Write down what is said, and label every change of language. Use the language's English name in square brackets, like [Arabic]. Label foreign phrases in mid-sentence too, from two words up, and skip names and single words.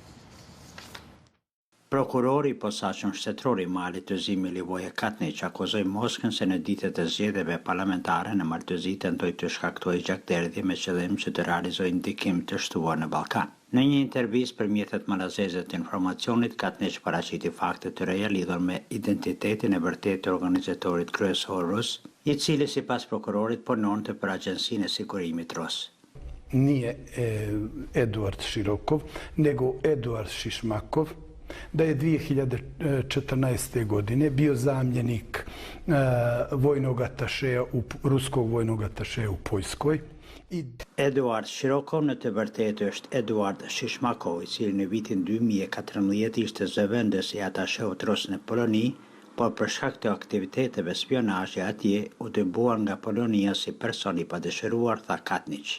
[Albanian] Prokurori i posaçëm shtetëror i Malit të Zi, Milivoje Katnić, akuzoi Moskën se në ditët e zgjedhjeve parlamentare në Mal të Zi tentoi të shkaktojë gjakderdhje me qëllim që të realizojë ndikim të shtuar në Ballkan. Në një intervistë për mjetet malazeze të informacionit, Katnić paraqiti fakte të reja lidhur me identitetin e vërtetë të organizatorit kryesor rus, i cili sipas prokurorit punonte për Agjencinë e Sigurimit rus. [Serbian] Nije Eduard Širokov, nego Eduard Šišmakov, da je 2014. godine bio zamjenik ruskog vojnog atašeja u Poljskoj. [Albanian] Eduard Širokov në të vërtetë është Eduard Šišmakov, i cili në vitin 2014 ishte zëvendës i atasheut rus në Poloni, por për shkak të aktiviteteve spionazhe atje u dëbuar nga Polonia si person i padëshiruar, tha Katnić.